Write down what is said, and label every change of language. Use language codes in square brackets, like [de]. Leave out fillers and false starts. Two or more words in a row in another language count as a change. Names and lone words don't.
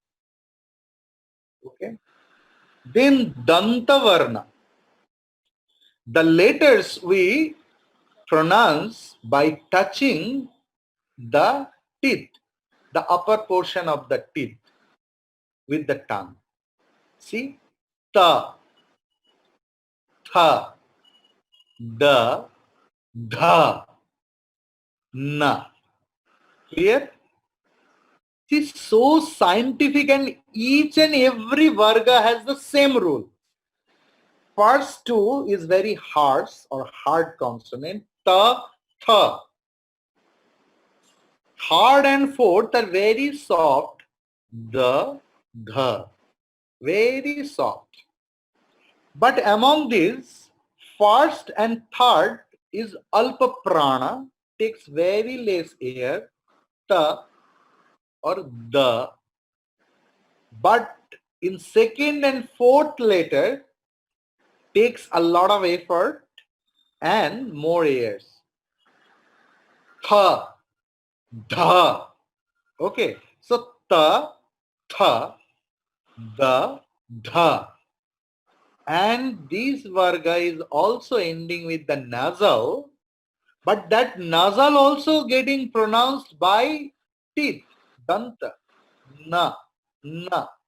[en] Okay. Then [sa] Danta Varna. [en] The letters we pronounce by touching the teeth, the upper portion of the teeth with the tongue. See? Ta, tha, da, dha, na. Clear? It's so scientific, and each and every varga has the same rule. First two is very harsh or hard consonant, ta, tha. Hard and fourth are very soft, the, dha. Very soft. But among these, first and third is [sa] alpa prana, [en] takes very less air, ta or the. But in second and fourth letter takes a lot of effort and more airs. Tha, dha. Okay, so ta, tha, the, dha. And this varga is also ending with the nasal, but that nasal also getting pronounced by teeth, danta, na, na.